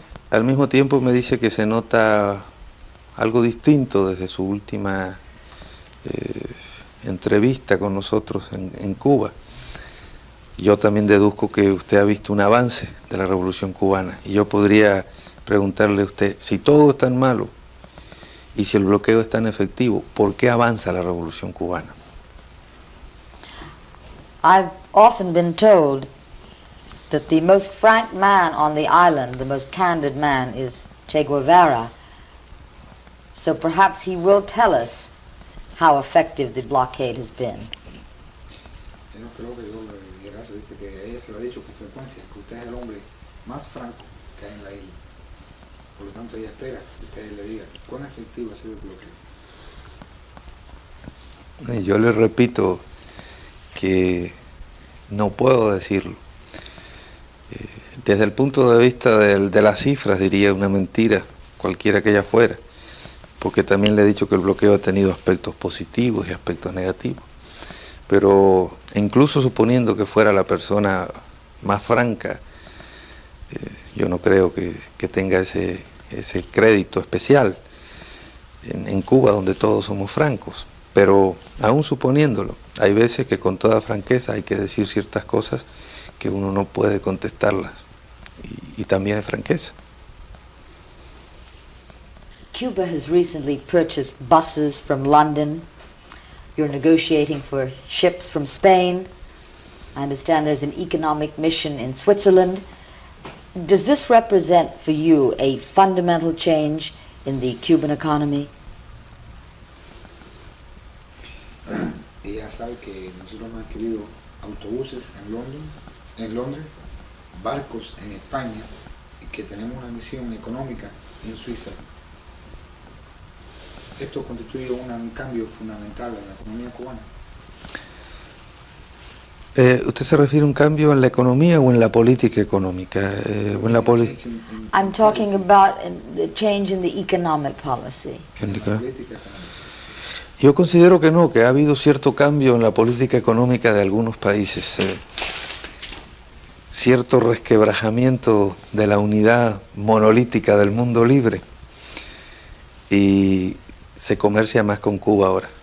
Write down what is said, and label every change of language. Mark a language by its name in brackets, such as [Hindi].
[Spanish] Al mismo tiempo me dice que se nota algo distinto desde su última entrevista con nosotros en Cuba. Yo también deduzco que usted ha visto un avance de la Revolución Cubana y yo podría preguntarle a usted, si todo es tan malo y si el bloqueo es tan efectivo, ¿por qué avanza la Revolución Cubana? [English] I've often been told that the most frank man on the island, the most candid man, is Che Guevara. So perhaps he will tell us how effective the blockade has been. [Spanish] Yo no creo que yo le diga eso, dice que ella se lo ha dicho con frecuencia, que usted es el hombre más franco que hay en la isla. Por lo tanto, ella espera que usted le diga cuán efectivo ha sido el bloqueo. Y yo le repito que no puedo decirlo. Desde el punto de vista de las cifras, diría una mentira, cualquiera que ella fuera, porque también le he dicho que el bloqueo ha tenido aspectos positivos y aspectos negativos. Pero incluso suponiendo que fuera la persona más franca, yo no creo que tenga ese crédito especial en Cuba, donde todos somos francos. Pero aún suponiéndolo, hay veces que con toda franqueza hay que decir ciertas cosas que uno no puede contestarlas, y también es franqueza. [English] Cuba has recently purchased buses from London. You're negotiating for ships from Spain. I understand there's an economic mission in Switzerland. Does this represent for you a fundamental change in the Cuban economy? [Spanish] Ella sabe que nosotros hemos adquirido autobuses en Londres, barcos en España, y que tenemos una misión económica en Suiza. Esto constituye un cambio fundamental en la economía cubana. ¿Usted se refiere a un cambio en la economía o en la política económica? O en la [English] I'm talking about the change in the economic policy. [Spanish] política económica. Yo considero que no, que ha habido cierto cambio en la política económica de algunos países, cierto resquebrajamiento de la unidad monolítica del mundo libre, y se comercia más con Cuba ahora.